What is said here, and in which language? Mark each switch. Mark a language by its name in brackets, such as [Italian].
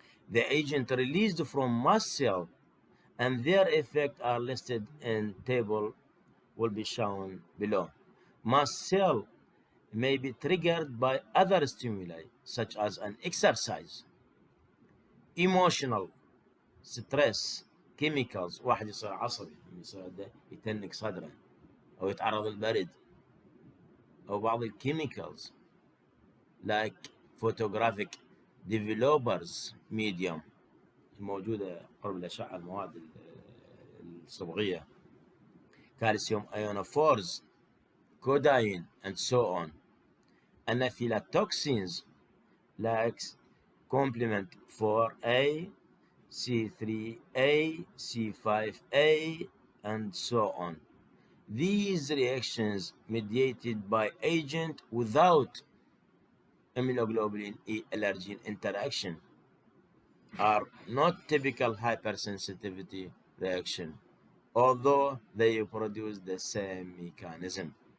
[English] The agent released from mast cell and their effects are listed in table will be shown below. Mast cell may be triggered by other stimuli such as an exercise, emotional stress, chemicals. [Arabic] واحد يصير عصبي يصير يتنك صدره أو يتعرض للبرد، أو بعض الكيميكالز [English] like photographic developers medium [Arabic] الموجودة قرب الأشعة المواد الصبغية، [English] calcium ionophores, codeine, and so on. Anaphylatoxins like complement 4A, C3A, C5A, and so on. These reactions mediated by agent without immunoglobulin E allergen interaction are not typical hypersensitivity reaction, although they produce the same mechanism.